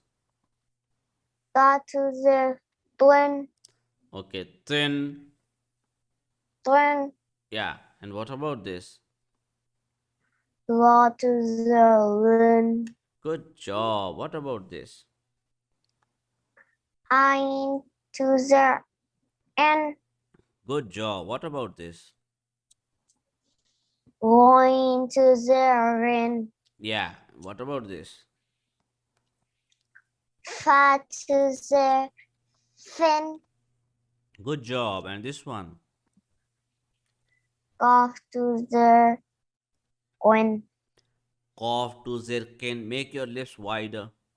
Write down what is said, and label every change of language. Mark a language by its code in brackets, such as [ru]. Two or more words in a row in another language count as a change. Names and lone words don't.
[ar] Ta, tu, zer, twin. [en] Okay. Thin. [ar] Twin. [en] Yeah. And what about this? [ar] Ra, tu, zer, lin. [en] Good job. What about this? [ar] Ain, tu, zer, en. [en] Good job. What about this? [ar] Roin, tu, zer, rin. [en] Yeah. What about this? [ar] Fa, tu, zer, fin. [en] Good job. And this one? [ar] Qaf, tu, zer, qin. [en] Cough to zirkin. Make your lips wider.